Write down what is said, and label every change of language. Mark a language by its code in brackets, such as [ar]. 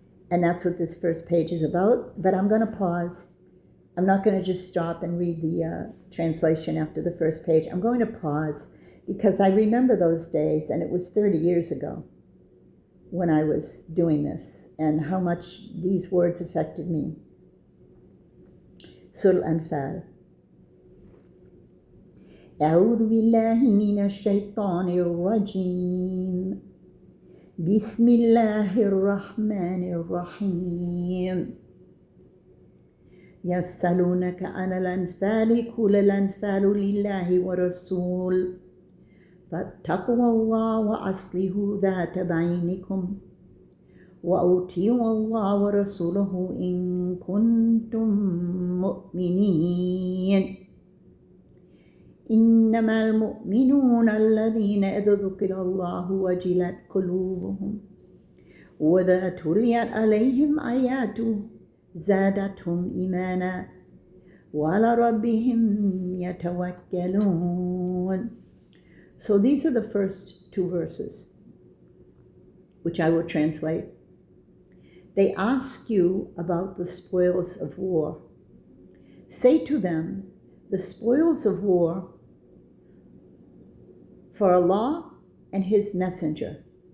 [en] And that's what this first page is about. But I'm going to pause. I'm not going to just stop and read the translation after the first page. I'm going to pause because I remember those days, and it was 30 years ago when I was doing this, and how much these words affected me. Surah Anfal. [ar] أعوذ بالله من الشيطان الرجيم بسم الله الرحمن الرحيم يسألونك عن الأنفال قل الأنفال لله ورسول فاتقوا الله وأصلحوا ذات بينكم وأطيعوا الله ورسوله إن كنتم مؤمنين إنما المؤمنون الذين إذا ذكر الله وجلت قلوبهم وإذا تليت عليهم آياته زادتهم إيمانا وعلى ربهم يتوكلون. [en] So these are the first 2 verses, which I will translate. They ask you about the spoils of war. Say to them, the spoils of war for Allah and His Messenger.